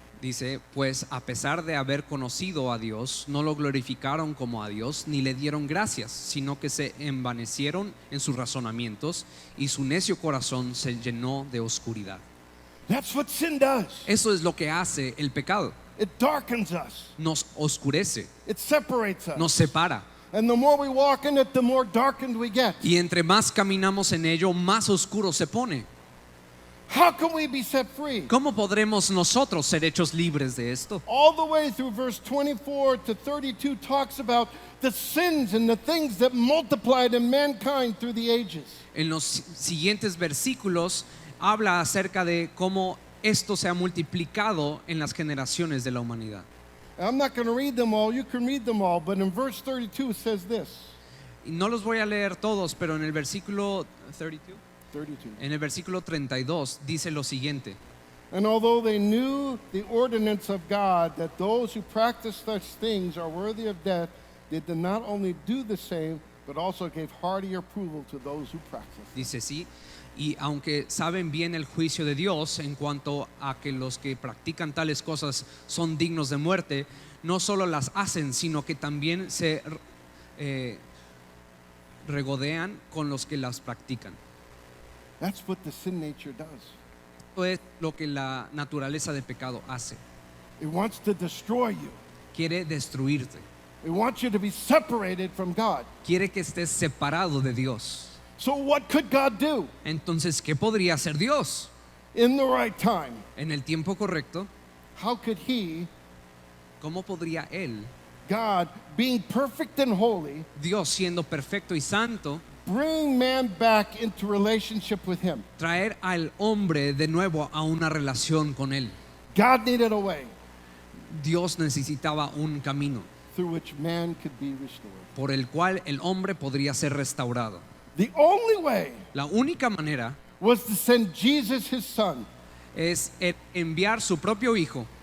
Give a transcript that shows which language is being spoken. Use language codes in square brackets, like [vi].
[es] Dice, pues a pesar de haber conocido a Dios, no lo glorificaron como a Dios, ni le dieron gracias, sino que se envanecieron en sus razonamientos y su necio corazón se llenó de oscuridad. [en] That's what sin does. [es] Eso es lo que hace el pecado. [en] It darkens us. [es] Nos oscurece, [en] It separates us. [es] nos separa. [en] And the more we walk in it, the more darkened we get. [es] Y entre más caminamos en ello, más oscuro se pone. [en] How can we be set free? [es] ¿Cómo podremos nosotros ser hechos libres de esto? [en] All the way through verse 24 to 32 talks about the sins and the things that multiplied in mankind through the ages. [es] En los siguientes versículos habla acerca de cómo esto se ha multiplicado en las generaciones de la humanidad. [en] I'm not going to read them all. You can read them all. But in verse 32 it says this. [es] Y no los voy a leer todos, pero en el versículo 32, 32. en el versículo 32 dice lo siguiente: [en] And although they knew the ordinance of God, that those who practice such things are worthy of death, they did not only do the same, but also gave hearty approval to those who practice. [es] dice sí, y aunque saben bien el juicio de Dios en cuanto a que los que practican tales cosas son dignos de muerte, no solo las hacen, sino que también se regodean con los que las practican. [en] That's what the sin nature does. [es] Esto es lo que la naturaleza de pecado hace. [en] It wants to destroy you. [es] Quiere destruirte. [en] It wants you to be separated from God. [es] Quiere que estés separado de Dios. [en] So what could God do [es] Entonces, ¿qué podría hacer Dios? [en] in the right time? [es] En el tiempo correcto, [en] How could He, [es] ¿cómo podría Él, [en] God, being perfect and holy, [es] Dios siendo perfecto y santo, [en] bring man back into relationship with Him? [es] traer al hombre de nuevo a una relación con Él? [en] God needed a way [es] Dios necesitaba un camino [en] through which man could be restored. [es] por el cual el hombre podría ser restaurado. [en] The only way [es] La única manera [en] was to send Jesus, His Son, [es] es enviar su propio hijo,